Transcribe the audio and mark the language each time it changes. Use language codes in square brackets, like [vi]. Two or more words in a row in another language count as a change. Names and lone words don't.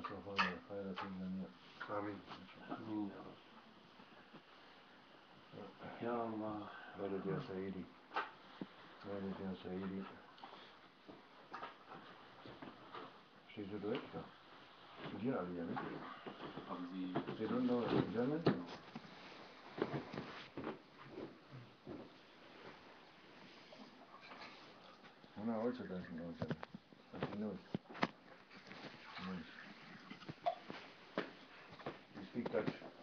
[ar] خير في الجميع. آمين. يا الله. ولد يا سيدي، ولد يا سيدي. [de] Verstehst du Deutsch? Ja. Studieren alle ja, ne? Haben Sie... [en] They don't know German? Hannah also doesn't know German, but she knows. You speak Dutch.